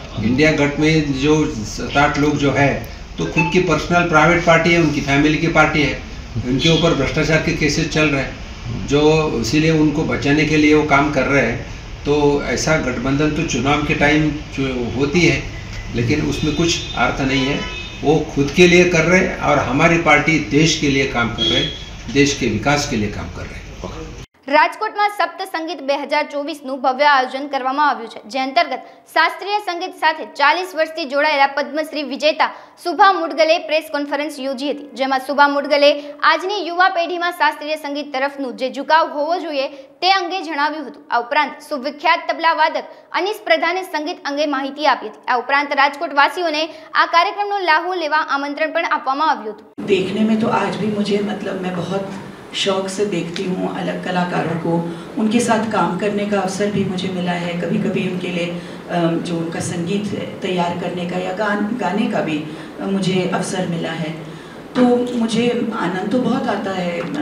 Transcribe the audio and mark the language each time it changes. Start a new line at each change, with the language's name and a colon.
Hindi: India गठ में जो 7-8 लोग जो है तो खुद की पर्सनल प्राइवेट पार्टी है, उनकी फैमिली की पार्टी है, उनके ऊपर भ्रष्टाचार के केसेस चल रहे हैं, जो इसीलिए उनको बचाने के लिए वो काम कर रहे हैं। तो ऐसा गठबंधन तो चुनाव के टाइम जो होती है, लेकिन उसमें कुछ अर्थ नहीं है। वो खुद के लिए कर रहे और हमारी पार्टी देश के लिए काम कर रहे, देश के विकास के लिए काम कर रहे।
Gujarati: રાજકોટમાં સપ્ત સંગીત 2024નું ભવ્ય આયોજન કરવામાં આવ્યું છે, જે અંતર્ગત શાસ્ત્રીય સંગીત સાથે 40 વર્ષથી જોડાયેલા પદ્મશ્રી વિજેતા સુભા મુડગલે પ્રેસ કોન્ફરન્સ યોજી હતી, જેમાં સુભા મુડગલે આજની યુવા પેઢીમાં શાસ્ત્રીય સંગીત તરફનું જે ઝુકાવ હોવો જોઈએ તે અંગે જણાવ્યું હતું। આ ઉપરાંત સુવિખ્યાત તબલા વાદક અનીસ પ્રધાને સંગીત અંગે માહિતી આપી હતી। આ ઉપરાંત રાજકોટ વાસીઓને આ કાર્યક્રમનો લાહો લેવા આમંત્રણ પણ આપવામાં આવ્યું હતું।
Hindi: देखने में तो आज भी मुझे मतलब मैं बहुत शौक से देखती हूँ अलग कलाकारों को, उनके साथ काम करने का अवसर भी मुझे मिला है। कभी कभी उनके लिए जो उनका संगीत तैयार करने का या गाने का भी मुझे अवसर मिला है, तो मुझे आनंद तो बहुत आता है।